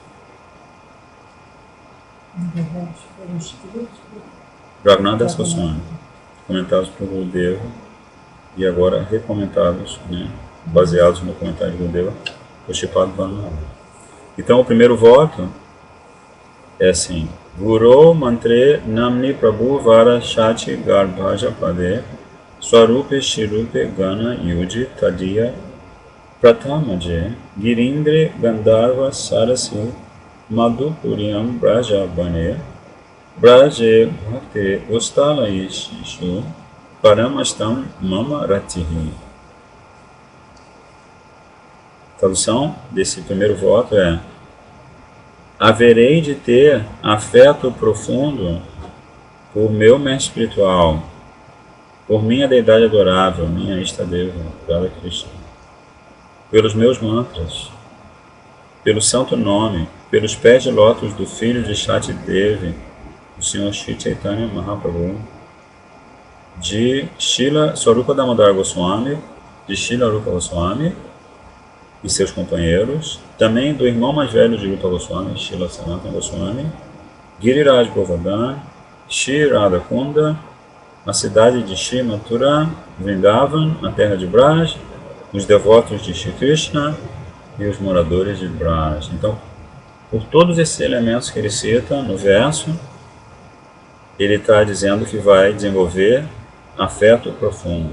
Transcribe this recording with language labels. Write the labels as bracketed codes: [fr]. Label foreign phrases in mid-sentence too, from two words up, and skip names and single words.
[pt] Raghunatha Das Goswami, comentados por Gurudeva e agora recomentados, né, baseados no comentário de Gurudeva por Sripad Maharaj. Então o primeiro voto é assim: [sa] Guru Mantre Namni Prabhu Vara Shachi Garbhaja Pade Swarupe Shirupe Gana Yuji Tadiya Pratamaje Girindre Gandharva Sarasi Madhupuriam Braja Bane Braje Bhakti Ustalaishu Paramastam Mama Ratihi. [pt] Tradução desse primeiro voto é: haverei de ter afeto profundo por meu mestre espiritual, por minha deidade adorável, minha Istadeva, Radha Krishna, pelos meus mantras, pelo santo nome, pelos pés de lótus do filho de Shati Devi, do Senhor Shri Chaitanya Mahaprabhu, de Srila Swarupa Damodar Goswami, de Srila Rupa Goswami e seus companheiros, também do irmão mais velho de Rupa Goswami, Srila Sanatana Goswami, Giriraj Govardhan, Shri Radhakunda, a cidade de Shri Mathura, Vrindavan, na terra de Braj, os devotos de Shri Krishna e os moradores de Braj. Então, por todos esses elementos que ele cita no verso, ele está dizendo que vai desenvolver afeto profundo.